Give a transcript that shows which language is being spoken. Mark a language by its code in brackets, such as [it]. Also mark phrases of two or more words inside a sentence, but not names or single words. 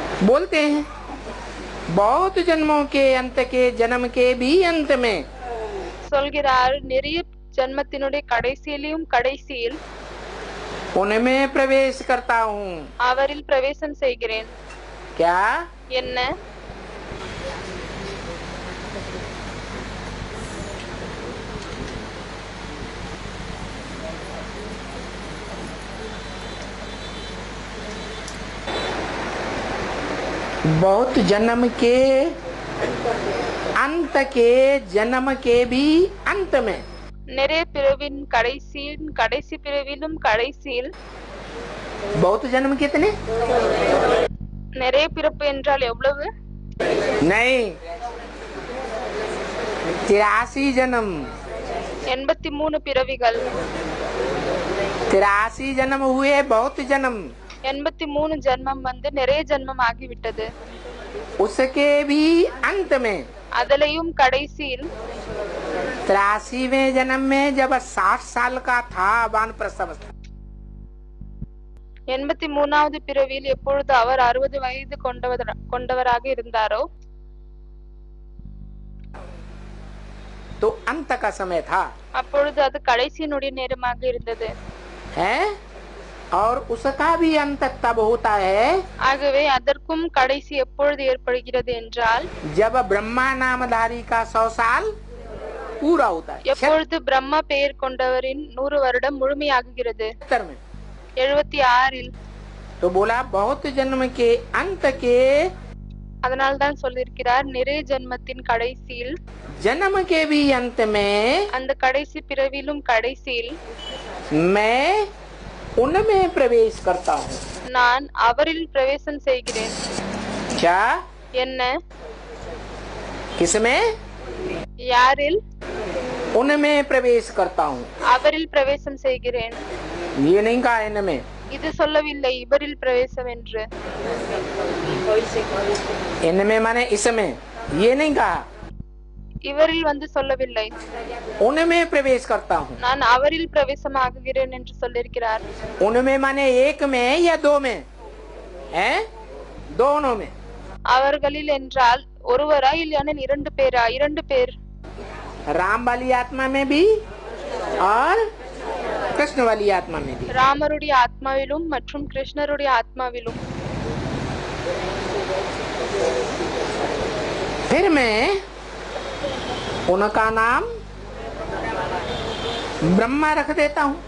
[hi] बोलते हैं बहुत जन्मों के अंत के जन्म के भी अंत में [ta] சொல்கிறார் நிறைய ஜன்மத்தினுடைய கடைசியிலும் கடைசியில் [hi] उनमें प्रवेश करता हूँ [ta] அவரில் பிரவேசம் செய்கிறேன். [hi] क्या [ta] என்ன? [hi] बहुत जन्म के अंत के जन्म के भी अंत में [ta] நிறைய பிறவின் கடைசியின் கடைசி பிறவிலும் கடைசியில் [hi] बहुत जन्म कितने [ta] நிறைய பிறப்பு என்றால் எவ்வளவு? [hi] नहीं 83 जन्म [ta] 83 பிறவிகள். [hi] 83 जन्म हुए बहुत जन्म [ta] 83 ஜன்மம் வந்து நிறைய ஜன்மம் ஆகிவிட்டது. [hi] उसके भी अंत में [ta] அதிலையும் கடைசியில் [hi] 83वें जन्म में जब 60 साल का था वानप्रस्थ अवस्था [ta] 83வது பிறவியில் எப்பொழுது அவர் 60 வயது கொண்டவராக இருந்தாரோ [hi] तो अंत का समय था [ta] அப்பொழுது அது கடைசியினுடைய நேரமாக இருந்தது. [hi] है और उसका भी अंत तब होता है [ta] ஆகவே அதற்கும் கடைசி எப்பொழுது ஏற்படுகிறது என்றால் [hi] जब ब्रह्मा नामधारी का 100 साल पूरा होता है [ta] எப்பொழுது பிரம்மா பெயர் கொண்டவரின் 100 வருடம் முழுமையாகுகிறது. 76 [hi] तो बोला बहुत जन्म के अंत के [ta] அதனால் தான் சொல்லியிருக்கிறார் நிறைய ஜென்மத்தின் கடைசியில் [hi] जन्म के भी अंत में [ta] அந்த கடைசி பிறவிலும் கடைசியில் [hi] मैं उनमें प्रवेश करता हूँ [ta] நான் அவரில் பிரவேசம் செய்கிறேன். [hi] क्या [ta] என்ன? [hi] किसमें [ta] யாரில்? [hi] उनमें प्रवेश करता हूँ [ta] அவரில் பிரவேசம் செய்கிறேன். [hi] ये नहीं कहा इनमें [ta] இது சொல்லவில்லை இவரில் பிரவேசம் என்று. [hi] इनमें माने इसमें ये नहीं कहा [ta] இவரில் வந்து சொல்லவில்லை [hi] उनमें प्रवेश करता हूँ [ta] நான் அவரில் பிரவேசம் ஆகுகிறேன் என்று சொல்லியிருக்கிறார். [hi] उनमें माने एक में या दो में है दोनों में [ta] அவர்களில் என்றால் ஒருவரா இல்லையானில் 2 பேரா? 2 பேர். [hi] राम वाली आत्मा में भी और कृष्ण वाली आत्मा में भी [ta] ராமருடைய ஆத்மாவிலும் மற்றும் கிருஷ்ணருடைய ஆத்மாவிலும். [hi] फिर मैं उनका नाम ब्रह्मा रख देता हूँ